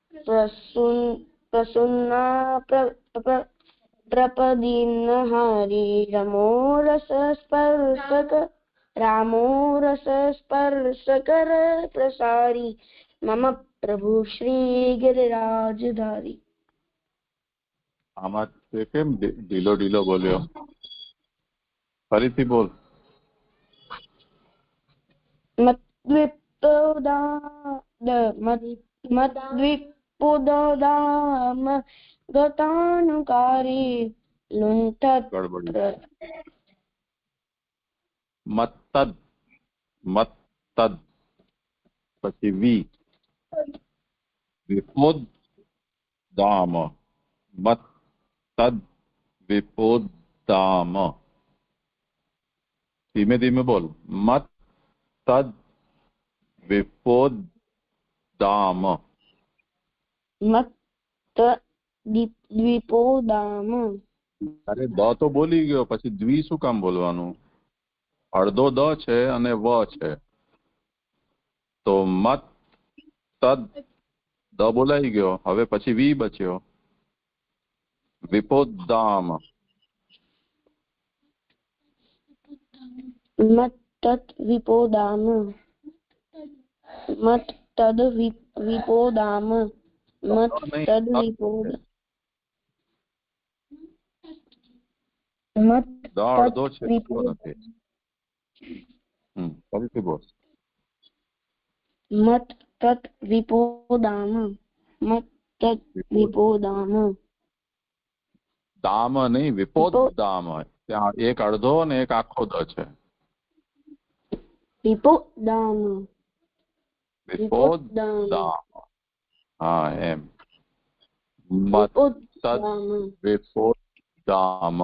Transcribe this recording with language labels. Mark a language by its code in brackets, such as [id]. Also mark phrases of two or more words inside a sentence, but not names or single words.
[sa] प्रसन्ना प्रपदीनहारी रामोरसस्पर्शकर प्रसारी मम प्रभु श्री गिरिराजधारी। [gu] આમાં તે કેમ ઢીલો ઢીલો બોલ્યો? ફરીથી બોલ. [sa] मद्विपोदाम गतानुकारी लुंठत मत्तद मत्तद पछी वी विपोदाम मत तद विपोदाम। [hi] धीमे धीमे बोल। [sa] मत तद विपोदाम। मत द्विपोदाम। [gu] અરે દ તો બોલી ગયો, પછી દ્વિ શું કામ બોલવાનું? અડધો દ છે અને વ છે, તો મત તદ દ બોલાઈ ગયો, હવે પછી વી બચ્યો. [sa] विपोद्दाम मत् तत् विपोदाम मत् तद विपोदाम मत् तद विपोद मत् तत् विपोद मत् तत् विपोदाम मत् तत् विपोदाम [hi] दाम नहीं विपोद्दाम [gu] ત્યાં એક અડધો ને એક આખો દ છે [sa] વિપોદામ વિપોદ્દામ [gu] હા એમ [sa] मत तद विपोद्दाम